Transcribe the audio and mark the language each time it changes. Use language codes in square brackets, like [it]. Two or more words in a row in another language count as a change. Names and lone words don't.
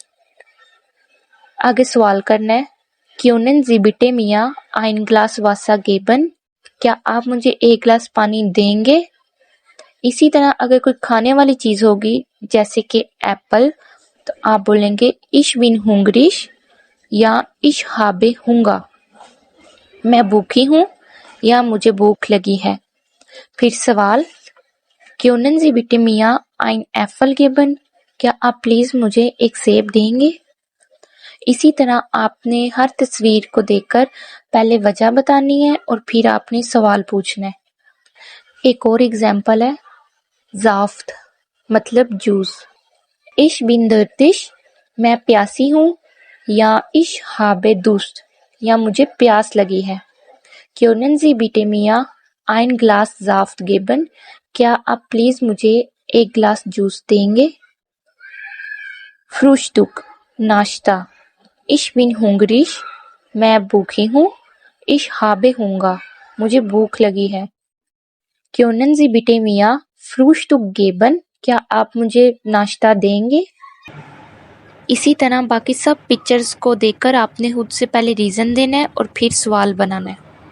[ur] آگے سوال کرنا ہے، [de] Können Sie bitte mir ein Glas Wasser geben, [ur] کیا آپ مجھے ایک گلاس پانی دیں گے؟ اسی طرح اگر کوئی کھانے والی چیز ہوگی جیسے کہ ایپل، تو آپ بولیں گے [de] ich bin hungrig [ur] یا [de] ich habe Hunger، [ur] میں بھوکی ہوں یا مجھے بھوک لگی ہے۔ پھر سوال، [de] können Sie bitte mir ein Apfel geben، [ur] کیا آپ پلیز مجھے ایک سیب دیں گے؟ اسی طرح آپ نے ہر تصویر کو دیکھ کر پہلے وجہ بتانی ہے اور پھر آپ نے سوال پوچھنا ہے۔ ایک اور اگزامپل ہے، زافت مطلب جوس، [de] ich bin durstig [ur] میں پیاسی ہوں، یا [de] ich habe Durst [ur] یا مجھے پیاس لگی ہے۔ [de] können Sie bitte mir ein Glas Saft geben، [ur] کیا آپ پلیز مجھے ایک گلاس جوس دیں گے؟ Frühstück ناشتہ، [de] ich bin hungrig [ur] میں بھوکی ہوں، [de] ich habe Hunger [ur] مجھے بھوک لگی ہے۔ [de] können Sie bitte mir Frühstück geben، [ur] کیا آپ مجھے ناشتہ دیں گے؟ اسی طرح باقی سب پکچرز کو دیکھ کر آپ نے خود سے پہلے ریزن دینا ہے اور پھر سوال بنانا ہے۔